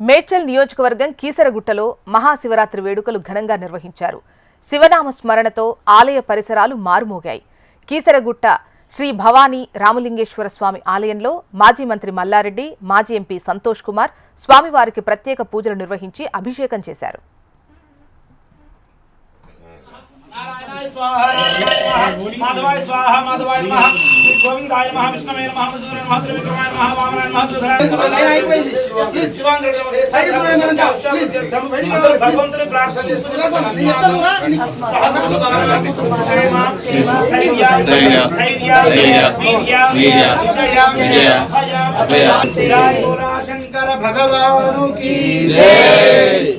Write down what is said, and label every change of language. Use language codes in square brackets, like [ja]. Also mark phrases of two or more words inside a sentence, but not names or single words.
[te] మేడ్చల్ నియోజకవర్గం కీసరగుట్టలో మహాశివరాత్రి వేడుకలు ఘనంగా నిర్వహించారు. శివనామ స్మరణతో ఆలయ పరిసరాలు మారుమోగాయి. కీసరగుట్ట శ్రీ భవానీ రామలింగేశ్వర స్వామి ఆలయంలో మాజీ మంత్రి మల్లారెడ్డి, మాజీ ఎంపీ సంతోష్ కుమార్ స్వామివారికి ప్రత్యేక పూజలు నిర్వహించి అభిషేకం చేశారు. [sa] माधवाय स्वाहा माधवाय नमः गोविंदाय नमः विष्णवे नमः मधुसूदनाय नमः त्रिविक्रमाय नमः वामनाय नमः सुधराय नमः शिवांगरे नमः भगवंतने प्रार्थना [hi] शंकर भगवान की जय।